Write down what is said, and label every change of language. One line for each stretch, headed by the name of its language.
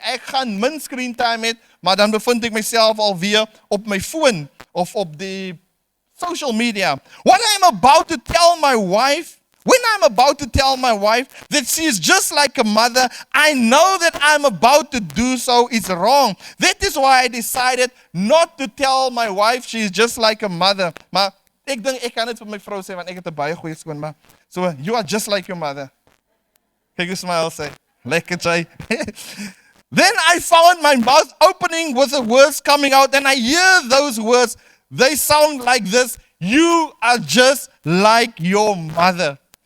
Afrikaans: Ek gaan min screen time het, maar dan bevind ek myself alweer op my phone of op die social media.
English: What I'm about to tell my wife, when I'm about to tell my wife that she is just like a mother, I know that I'm about to do so is wrong. That is why I decided not to tell my wife she is just like a mother.
Afrikaans: Maar ek dink ek kan dit vir my vrou sê, want ek het 'n baie goeie skoonma.
English: So, you are just like your mother.
Afrikaans: Kyk hoe smile sê. Lekker jy.
English: Then I found my mouth opening with the words coming out, and I hear those words. They sound like this: you are just like your mother.